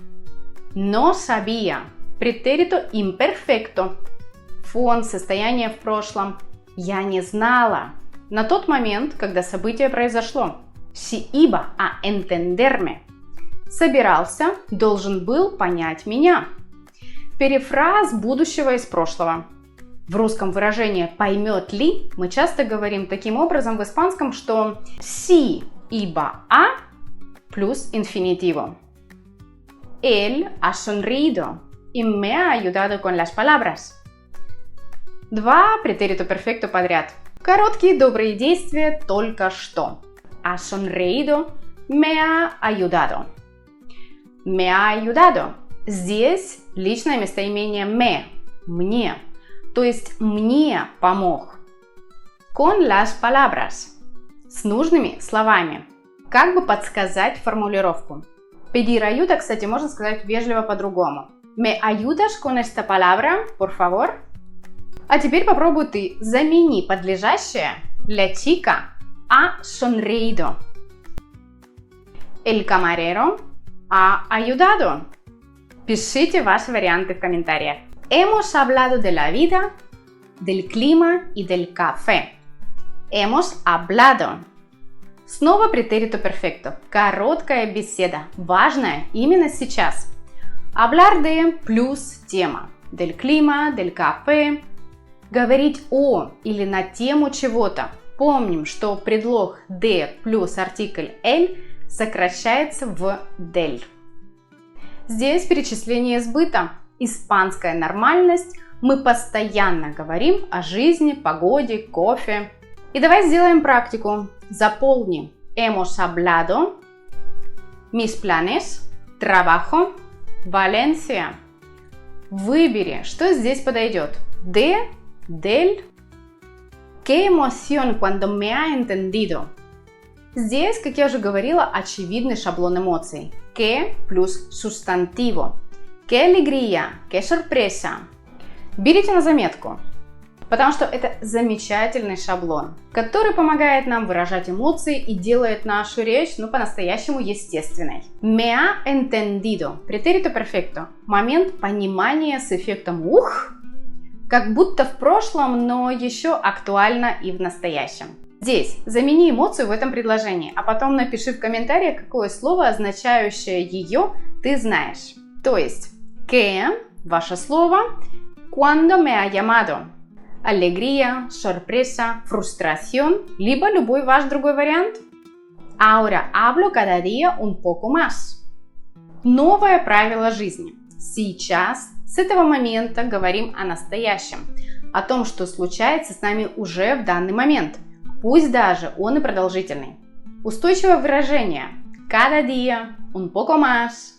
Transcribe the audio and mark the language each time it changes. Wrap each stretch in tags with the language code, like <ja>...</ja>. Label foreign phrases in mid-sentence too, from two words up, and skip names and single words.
<es>No sabía. Pretérito imperfecto.</es> <ru>Фон, состояние в прошлом. Я не знала. На тот момент, когда событие произошло.</ru> <es>Si iba a entenderme.</es> <ru>Собирался, должен был понять меня. Перефраз будущего из прошлого. В русском выражении «поймет ли» мы часто говорим таким образом в испанском, что</ru> <es>si iba a</es> <ru>плюс инфинитиво.</ru> <es>Él ha sonreído y me ha ayudado con las palabras.</es> <ru>Два</ru> <es>pretérito perfecto</es> <ru>подряд. Короткие добрые действия только что.</ru> <es>Ha sonreído, me ha ayudado. Me ha ayudado.</es> <ru>Здесь личное местоимение me, мне. То есть мне помог.</ru> <es>Con las palabras.</es> <ru>С нужными словами. Как бы подсказать формулировку.</ru> <es>Pedir ayuda,</es> <ru>кстати, можно сказать вежливо по-другому.</ru> <es>¿Me ayudas con esta palabra, por favor?</es> <ru>А теперь попробуй ты. Замени подлежащее</ru> <es>la chica ha sonreído. El camarero ha ayudado.</es> <ru>Пишите ваши варианты в комментариях.</ru> <es>Hemos hablado de la vida, del clima y del café. Hemos hablado. Снова pretérito perfecto.</es> <ru>Короткая беседа. Важная именно сейчас.</ru> <es>Hablar de</es> <ru>плюс тема.</ru> <es>Del clima, del café.</es> <ru>Говорить о или на тему чего-то. Помним, что предлог de плюс артикль el сокращается в del. Здесь перечисление сбыта. Испанская нормальность. Мы постоянно говорим о жизни, погоде, кофе. И давай сделаем практику. Заполни</ru> <es>hemos hablado mis planes, trabajo, Valencia.</es> <ru>Выбери, что здесь подойдет.</ru> <es>De, del. Qué emoción cuando me ha entendido.</es> <ru>Здесь, как я уже говорила, очевидный шаблон эмоций. Que плюс субстантиво.</ru> <es>Qué alegría, qué sorpresa.</es> <ru>Берите на заметку, потому что это замечательный шаблон, который помогает нам выражать эмоции и делает нашу речь, по-настоящему естественной.</ru> <es>Me ha entendido. Pretérito perfecto.</es> <ru>Момент понимания с эффектом «ух», как будто в прошлом, но еще актуально и в настоящем. Здесь замени эмоцию в этом предложении, а потом напиши в комментариях, какое слово, означающее ее, ты знаешь. То есть, que, ваше слово,</ru> <es>cuando me ha llamado. Alegría, sorpresa, frustración,</es> <ru>либо любой ваш другой вариант.</ru> <es>Ahora hablo cada día un poco más.</es> <ru>Новое правило жизни. Сейчас, с этого момента, говорим о настоящем, о том, что случается с нами уже в данный момент, пусть даже он и продолжительный. Устойчивое выражение</ru> <es>cada día, un poco más.</es>